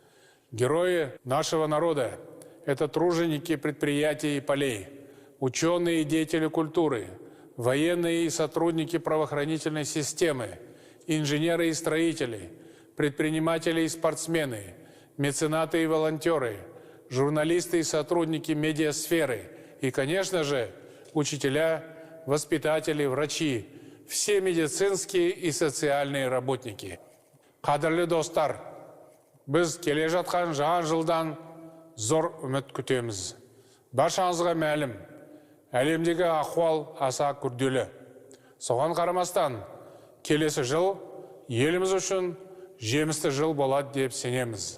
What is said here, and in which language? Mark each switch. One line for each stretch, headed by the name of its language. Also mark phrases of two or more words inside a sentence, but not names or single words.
Russian: Герои нашего народа – это труженики предприятий и полей, ученые и деятели культуры, военные и сотрудники правоохранительной системы, инженеры и строители, предприниматели и спортсмены, меценаты и волонтеры, журналисты и сотрудники медиасферы и, конечно же, учителя, воспитатели, врачи, все медицинские и социальные работники.
Kazakh: Қадірлі достар, біз келе жатқан жаңа жылдан зор үміт күтеміз. Баршаңызға мәлім, әлемдегі ахуал аса күрделі. Соған қарамастан, келесі жыл еліміз үшін жемісті жыл болады деп сенеміз.